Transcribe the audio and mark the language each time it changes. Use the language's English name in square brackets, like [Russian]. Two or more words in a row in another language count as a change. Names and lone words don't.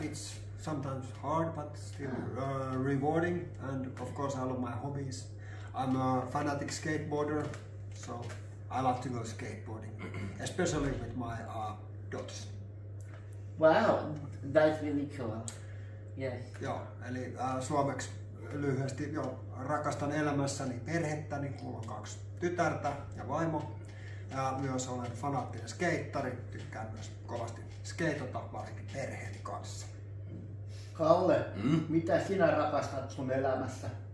[English] It's sometimes hard but still rewarding. And of course I love my hobbies. I'm a fanatic skateboarder, so I love to go skateboarding, especially with my daughters. Wow, that's really cool. Yes. [Finnish] Joo, eli suomeksi lyhyesti rakastan elämässäni perhettäni, mulla on 2 tytärtä ja vaimo. Ja myös olen fanaattinen skeittari, tykkään myös kovasti skeitata, varsinkin perheeni kanssa. Kalle, mitä sinä rakastat sun elämässä?